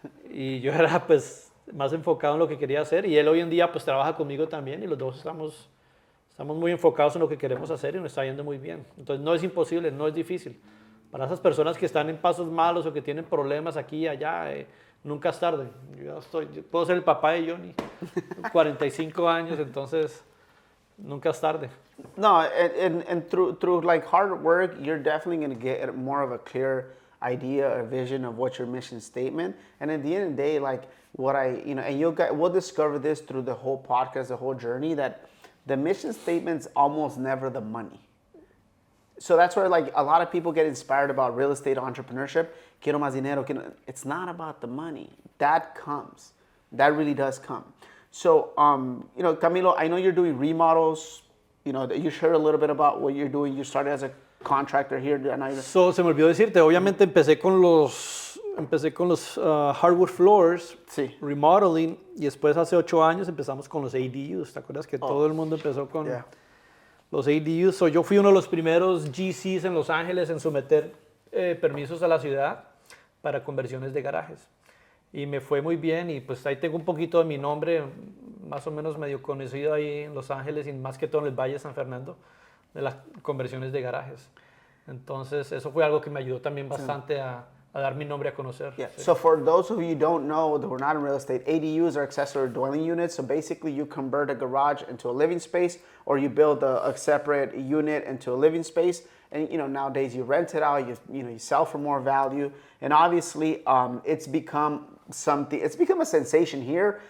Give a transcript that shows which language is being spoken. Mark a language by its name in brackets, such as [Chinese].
[Spanish] Y yo era pues más enfocado en lo que quería hacer y él hoy en día pues trabaja conmigo también y los dos estamos muy enfocados en lo que queremos hacer y nos está yendo muy bien. Entonces no es imposible, no es difícil. Para esas personas que están en pasos malos o que tienen problemas aquí y allá, nunca es tarde. Yo puedo ser el papá de Johnny, 45 años, entonces nunca es tarde. [English] No, and through like hard work, you're definitely going to get more of a clear idea, a vision of what's your mission statement. And at the end of the day, like and we'll discover this through the whole podcast, the whole journey, that the mission statement's almost never the money. So that's where like a lot of people get inspired about real estate entrepreneurship. [Spanish] Quiero más dinero. [English] It's not about the money. That comes. That really does come. So, Camilo, I know you're doing remodels. You shared a little bit about what you're doing. You started as a contractor here. [Spanish] So, se me olvidó decirte, obviamente empecé con los hardwood floors, sí, remodeling, y después hace 8 años empezamos con los ADUs. ¿Te acuerdas que todo el mundo empezó con los ADUs? So, yo fui uno de los primeros GCs en Los Ángeles en someter permisos a la ciudad para conversiones de garajes. Y me fue muy bien y pues ahí tengo un poquito de mi nombre, más o menos medio conocido ahí en Los Ángeles y más que todo en el Valle de San Fernando, de las conversiones de garajes. Entonces eso fue algo que me ayudó también bastante a dar mi nombre a conocer. [English] Yeah. [Spanish] Sí. [English] So for those of you who don't know that we're not in real estate, ADUs are accessory dwelling units. So basically you convert a garage into a living space or you build a separate unit into a living space. And nowadays you rent it out, you sell for more value. And obviously it's become a sensation here.